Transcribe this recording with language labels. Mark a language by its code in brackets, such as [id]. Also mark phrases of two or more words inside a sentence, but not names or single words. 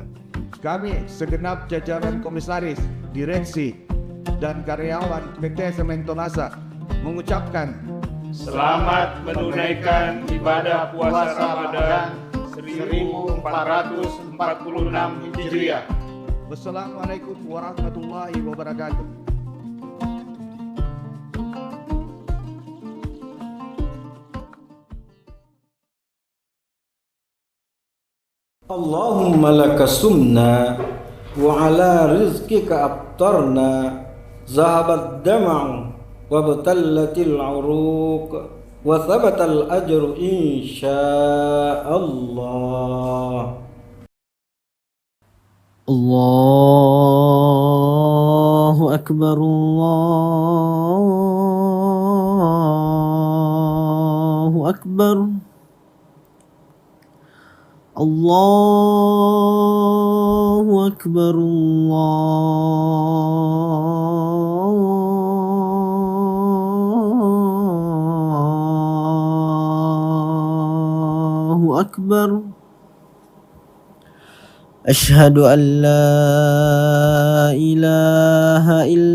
[id] Kami segenap jajaran komisaris, direksi, dan karyawan PT Sementonasa mengucapkan selamat menunaikan ibadah puasa Ramadan 1446 Hijriah. [ar] والسلام عليكم ورحمة الله وبركاته. اللهم لك صمنا وعلى رزقك أفطرنا ذهب الظمأ وابتلت العروق وثبت الأجر إن شاء الله. الله أكبر، الله أكبر. الله أكبر، الله أكبر. أشهد أن لا إله